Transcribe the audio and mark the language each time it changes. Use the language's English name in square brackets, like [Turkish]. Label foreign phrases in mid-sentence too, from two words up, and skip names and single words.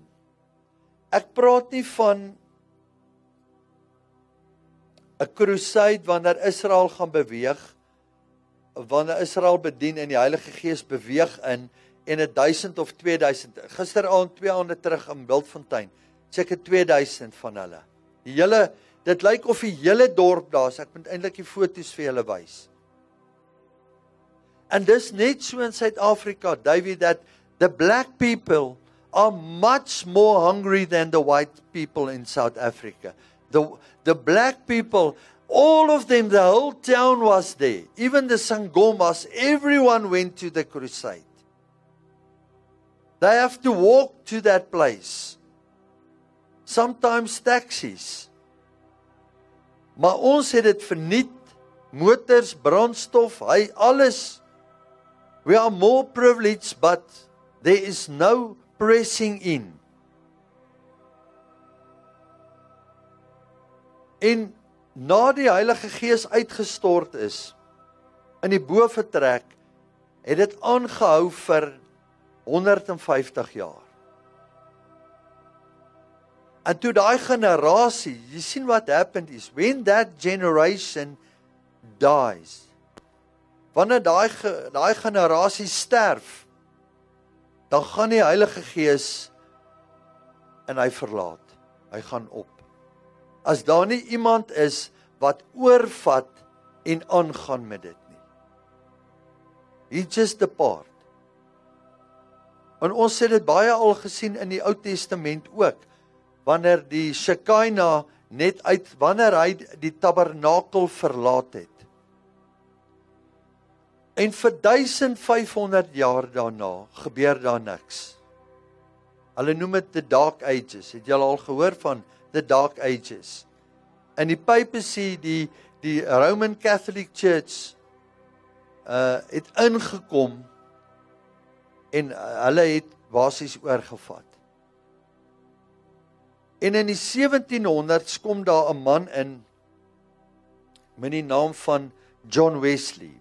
[Afrikaans] Ek praat nie van 'n crusade wanneer Israel gaan beweeg, wanneer Israel bedien en die Heilige Gees beweeg in en 1000 of 2000. Gisteraand 2 aande terug in Wildfontein, seker 2000 van hulle. Dit lyk of die hele dorp daar is. Ek moet eintlik die foto's vir julle wys. En dis net so in Suid-Afrika, [English] David, that the black people are much more hungry than the white people in South Africa. The black people, all of them, the whole town was there. Even the Sangomas, everyone went to the crusade. They have to walk to that place. Sometimes taxis. [Afrikaans] Maar ons het dit verniet, motors, brandstof, alles. [English] We are more privileged, but there is no pressing in. [Afrikaans] En na die Heilige Gees uitgestort is, in die boventrek, het dit aangehou vir 150 jaar. En toe daai generasie, jy sien [English] what happened is, when that generation dies, [Afrikaans] wanneer daai generasie sterf, dan gaan die Heilige Gees en hy verlaat, hy gaan op. As daar nie iemand is wat oorvat en aangaan met dit nie. [English] He just depart. [Afrikaans] En ons het dit baie al gesien in die Ou Testament ook, wanneer die Shekinah wanneer hy die tabernakel verlaat het. En vir 1500 jaar daarna gebeur daar niks. Hulle noem dit the Dark Ages. Het julle al gehoor van the Dark Ages? In die papacy, die Roman Catholic Church het ingekom en hulle het basies oorgevat. En in die 1700s kom daar 'n man in met die naam van John Wesley.